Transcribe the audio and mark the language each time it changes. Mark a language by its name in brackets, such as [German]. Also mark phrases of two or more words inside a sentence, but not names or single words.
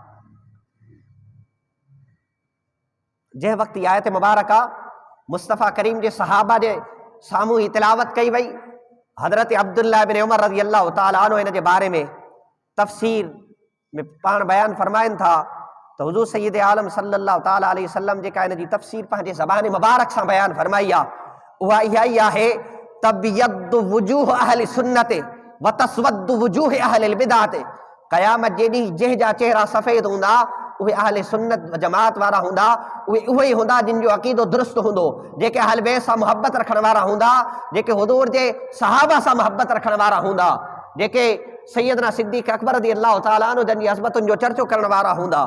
[Sindhi] जंहिं वक़्तु इहा आयत मुबारका मुस्तफ़ा करीम जे सहाबा जे साम्हूं ही तिलावत कई वई, हज़रत अब्दुल्लाह बिन उमर [Arabic] رضي الله تعالى عنه [Sindhi] इन जे बारे में तफ़सीर में पाण बयान फरमाइनि था त हुज़ूर सय्यद आलम [Arabic] صلى الله تعالى عليه وسلم [Sindhi] जेका इन जी तफ़सीर पंहिंजे ज़बान मुबारक सां बयान फरमाई आहे, उहा इहा ई आहे [Arabic] تبيض وجوه أهل السنة وتسود وجوه أهل البدعة. [Sindhi] क़यामत जे ॾींहुं जंहिंजा चेहरा सफ़ेद हूंदा उहे अहले सुन्नत जमात वारा हूंदा, उहे ई हूंदा जिन जो अक़ीदो दुरुस्त हूंदो, जेके अहल बैत सां मुहबत रखण वारा हूंदा, जेके हुज़ूर जे सहाबा सां मुहबत रखण वारा हूंदा, जेके सैयदना सिद्दीक़ अकबर [Arabic] رضي الله تعالى عنه [Sindhi] जन जी अज़मतुनि जो चर्चो करण वारा हूंदा।